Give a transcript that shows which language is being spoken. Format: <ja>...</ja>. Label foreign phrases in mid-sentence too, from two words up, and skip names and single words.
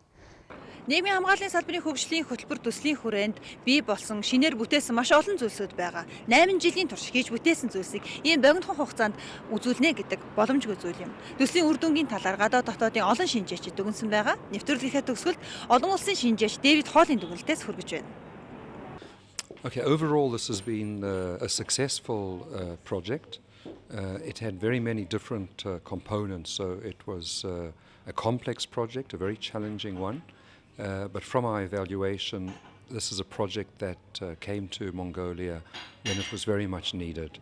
<mn>Нийгмийн хамгааллын салбарын хөгжлийн хөтөлбөр төслийн хүрээнд бий болсон шинээр бүтээсэн маш олон зүйлсүүд байгаа. 8 жилийн турш хийж бүтээсэн зүйлсийг ийм богинохон хугацаанд үзүүлнэ гэдэг боломжгүй зүйл юм. Төслийн үр дүнгийн талаар гадаад дотоодын олон шинжээчид дүгнсэн байгаа. Нэвтрүүлгийнхээ төгсгөлд олон улсын шинжээч Дэвид Холлын дүгнэлтээс хүргэж байна.</mn> <en>Okay, overall this has been a successful project. It had very many different components, so it was a complex project, a very challenging one. But from our evaluation, this is a project that came to Mongolia when it was very much needed.</en>